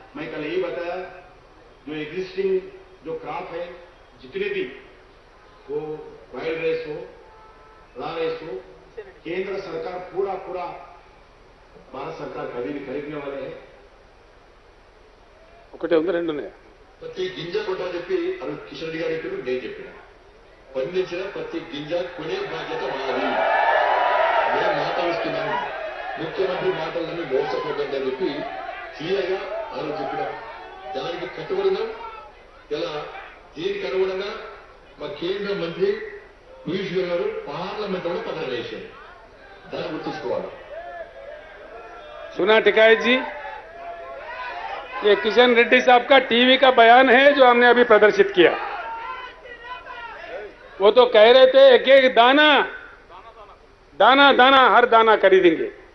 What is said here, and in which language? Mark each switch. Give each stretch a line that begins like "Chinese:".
Hindi: मैं कल यही बताया, जो एग्जिस्टिंग जो क्रॉप है, जितने भी वो वाइल्ड राइस हो, रा राइस हो, केंद्र सरकार पूरा भारत सरकार खरीदने वाले है।
Telugu: ఒకటే ఉంది రెండు ఉన్నాయా? ప్రతి గింజ కొంటా చెప్పి అవి కిషన్ రెడ్డి గారు చెప్పారు, నేను చెప్పిన పండించిన ప్రతి గింజ కొనే బాధ్యత మాది. నేను మాట ఇస్తున్నాను, ముఖ్యమంత్రి మాటలని మోసపోకండి అని చెప్పి క్లియర్గా వాళ్ళు చెప్పిన దానికి కట్టుబడిన ఇలా దీనికి అనుగుణంగా మా కేంద్ర మంత్రి పీయూష్ గోయల్ గారు పార్లమెంట్ లో పదవి వేశారు. దాన్ని గుర్తుంచుకోవాలి.
Hindi: सुना टिकाई जी, ये किशन रेड्डी साहब का टीवी का बयान है जो हमने अभी प्रदर्शित किया। वो तो कह रहे थे एक एक दाना दाना दाना हर दाना खरीदेंगे।